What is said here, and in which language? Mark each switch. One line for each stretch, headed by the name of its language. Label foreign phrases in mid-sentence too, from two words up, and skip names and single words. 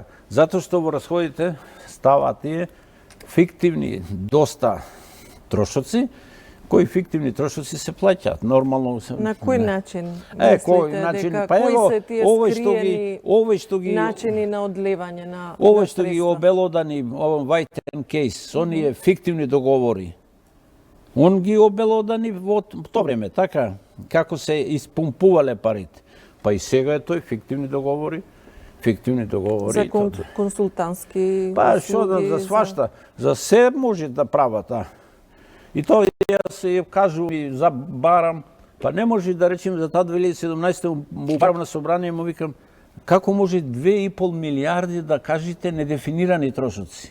Macedonian: Затоа што во расходите ставаат тие фиктивни доста трошоци, кои фиктивни трошоци се плаќаат. Нормално се... На кој начин? Кој начин? Дека, Па кои се тие овој што ги начини на одлевање на овој што ги обелодани, white and case, оние фиктивни договори. Он ги обелодани во тоа време, така, како се испумпувале парите. Па и сега е тој фиктивни договори. За консултантски па што за свашта, за се може да прават, И тоа јас ја кажувам и забарам, па не може да речем за таа 2017 во управно собрание му викам како може 2,5 милиарди да кажете недефинирани трошоци.